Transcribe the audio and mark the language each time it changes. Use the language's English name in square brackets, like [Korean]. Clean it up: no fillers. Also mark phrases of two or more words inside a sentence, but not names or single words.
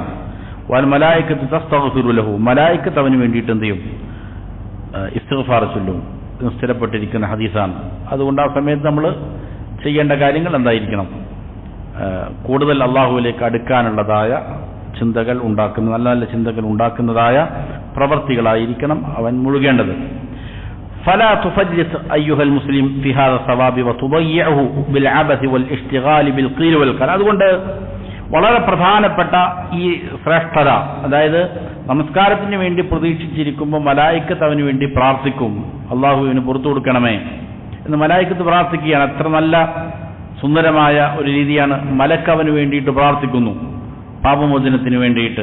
[Arabic] والملائكة تستغفر له, [Malayalam] മലായികത്ത് അവന് വേണ്ടിയിട്ട് എന്ത് ചെയ്യും, ഇസ്തിഗ്ഫാർ ചൊല്ലും. സ്ഥിരപ്പെട്ടിരിക്കുന്ന ഹദീസാണ്. അതുകൊണ്ട് ആ സമയത്ത് നമ്മൾ ചെയ്യേണ്ട കാര്യങ്ങൾ എന്തായിരിക്കണം, കൂടുതൽ അള്ളാഹുവിലേക്ക് അടുക്കാനുള്ളതായ ചിന്തകൾ ഉണ്ടാക്കുന്ന, നല്ല നല്ല ചിന്തകൾ ഉണ്ടാക്കുന്നതായ പ്രവർത്തികളായിരിക്കണം അവൻ മുഴുകേണ്ടത്. [Arabic] فلا تفجس أيها المسلم في هذا الثواب وتضيعه بالعبث والاشتغال بالقيل والقال. [Malayalam] അതുകൊണ്ട് വളരെ പ്രധാനപ്പെട്ട ഈ ശ്രേഷ്ഠത, അതായത് നമസ്കാരത്തിന് വേണ്ടി പ്രതീക്ഷിച്ചിരിക്കുമ്പോൾ മലായിക്കത്ത് അവന് വേണ്ടി പ്രാർത്ഥിക്കും, അള്ളാഹുവിന് പുറത്തു കൊടുക്കണമേ എന്ന് മലായിക്കത്ത് പ്രാർത്ഥിക്കുകയാണ്. അത്ര നല്ല സുന്ദരമായ ഒരു രീതിയാണ്. മലക്ക് അവന് വേണ്ടിയിട്ട് പ്രാർത്ഥിക്കുന്നു, പാപമോചനത്തിന് വേണ്ടിയിട്ട്.